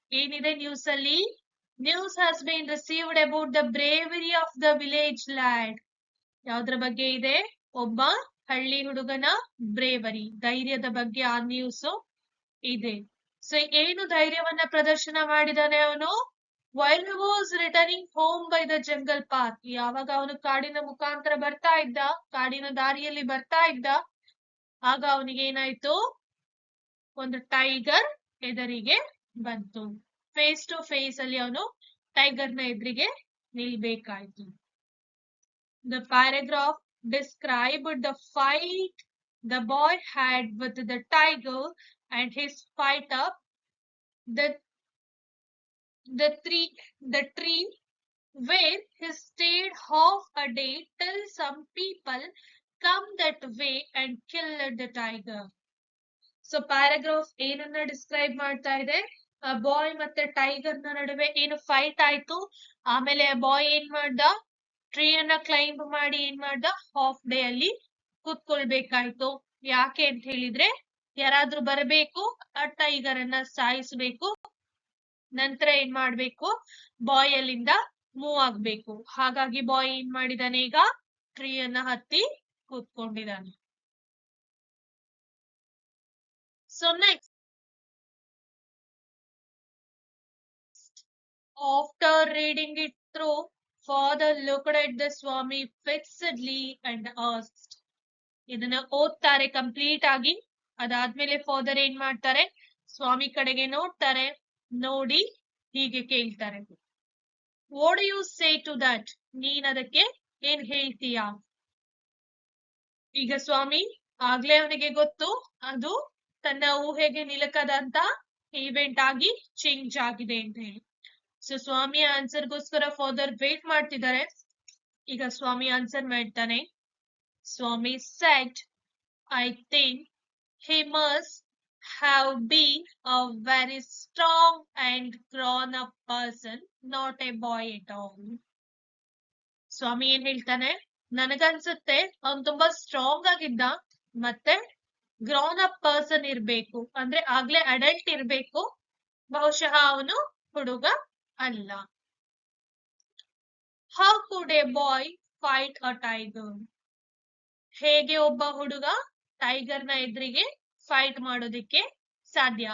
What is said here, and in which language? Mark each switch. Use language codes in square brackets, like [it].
[kn] ಏನಿದೆ ನ್ಯೂಸ್ ಅಲ್ಲಿ? [en] News has been received about the bravery of the village lad. [kn] ಯಾವ್ದ್ರ ಬಗ್ಗೆ ಇದೆ? ಒಬ್ಬ ಹಳ್ಳಿ ಹುಡುಗನ ಬ್ರೇವರಿ, ಧೈರ್ಯದ ಬಗ್ಗೆ ಆ ನ್ಯೂಸ್ ಇದೆ. ಸೊ ಏನು ಧೈರ್ಯವನ್ನ ಪ್ರದರ್ಶನ ಮಾಡಿದಾನೆ ಅವನು? [en] While he was returning home by the jungle path. [kn] ಯಾವಾಗ ಅವನು ಕಾಡಿನ ಮುಖಾಂತರ ಬರ್ತಾ ಇದ್ದ, ಕಾಡಿನ ದಾರಿಯಲ್ಲಿ ಬರ್ತಾ ಇದ್ದ, ಆಗ ಅವನಿಗೆ ಏನಾಯ್ತು, ಒಂದು ಟೈಗರ್ ಎದುರಿಗೆ ಬಂತು. ಫೇಸ್ ಟು ಫೇಸ್ ಅಲ್ಲಿ ಅವನು ಟೈಗರ್ನ ಎದುರಿಗೆ ನಿಲ್ಬೇಕಾಯ್ತು. [en] The paragraph described the fight the boy had with the tiger and his fight up the tree where he stayed half a day till some people come that way and killed the tiger. [kn] So paragraph ಏನನ್ನ describe ಮಾಡ್ತಾ ಇದೆ? ಬಾಯ್ ಮತ್ತೆ tiger ನ ನಡುವೆ ಏನು fight ಆಯ್ತು. ಆಮೇಲೆ ಬಾಯ್ ಏನ್ ಮಾಡ್ದ, ಟ್ರೀ ಅನ್ನ ಕ್ಲೈಂಬ್ ಮಾಡಿ ಏನ್ ಮಾಡ್ದ, ಹಾಫ್ ಡೇ ಅಲ್ಲಿ ಕೂತ್ಕೊಳ್ಬೇಕಾಯ್ತು. ಯಾಕೆ ಅಂತ ಹೇಳಿದ್ರೆ, ಯಾರಾದ್ರೂ ಬರಬೇಕು, ಆ ಟೈಗರ್ ಅನ್ನ ಸಾಯಿಸ್ಬೇಕು, ನಂತರ ಏನ್ ಮಾಡ್ಬೇಕು, ಬಾಯ್ ಅಲ್ಲಿಂದ ಮೂವ್ ಆಗ್ಬೇಕು. ಹಾಗಾಗಿ ಬಾಯ್ ಏನ್ ಮಾಡಿದಾನೆ, ಈಗ ಟ್ರೀ ಅನ್ನ ಹತ್ತಿ ಕೂತ್ಕೊಂಡಿದ್ದಾನೆ. [en] So next, after reading it through, father looked at the Swami fixedly and asked. [kn] ಇದನ್ನ ಓದ್ತಾರೆ ಕಂಪ್ಲೀಟ್ ಆಗಿ. ಅದಾದ್ಮೇಲೆ ಫಾದರ್ ಏನ್ ಮಾಡ್ತಾರೆ, ಸ್ವಾಮಿ ಕಡೆಗೆ ನೋಡ್ತಾರೆ. ನೋಡಿ ಹೀಗೆ ಕೇಳ್ತಾರೆ, [en] What do you say to that? [kn] ನೀನ್ ಅದಕ್ಕೆ ಏನ್ ಹೇಳ್ತೀಯಾ? ಈಗ ಸ್ವಾಮಿ ಆಗ್ಲೇ ಅವನಿಗೆ ಗೊತ್ತು, ಅದು ತನ್ನ ಊಹೆಗೆ ನಿಲುಕದಂತ ಇವೆಂಟ್ ಆಗಿ ಚೇಂಜ್ ಆಗಿದೆ ಅಂತ ಹೇಳಿ. ಸೊ ಸ್ವಾಮಿ ಆನ್ಸರ್ಗೋಸ್ಕರ ಫಾದರ್ ವೇಟ್ ಮಾಡ್ತಿದ್ದಾರೆ. ಈಗ ಸ್ವಾಮಿ ಆನ್ಸರ್ ಮಾಡ್ತಾನೆ. [en] Swami said, I think he must have been a very strong and grown up person, not a boy at all. [kn] ಸ್ವಾಮಿ ಏನ್ ಹೇಳ್ತಾನೆ, ನನಗನ್ಸುತ್ತೆ ಅವನು ತುಂಬಾ ಸ್ಟ್ರಾಂಗ್ ಆಗಿದ್ದ, ಮತ್ತೆ ಗ್ರೋನ್ ಅಪ್ ಪರ್ಸನ್ ಇರ್ಬೇಕು, ಅಂದ್ರೆ ಆಗ್ಲೇ ಅಡಲ್ಟ್ ಇರ್ಬೇಕು, ಬಹುಶಃ ಅವನು ಹುಡುಗ ಅಲ್ಲ. [en] How could a boy fight a tiger? [kn] ಹೇಗೆ ಒಬ್ಬ ಹುಡುಗ ಟೈಗರ್ನ ಎದುರಿಗೆ ಫೈಟ್ ಮಾಡೋದಿಕ್ಕೆ ಸಾಧ್ಯ?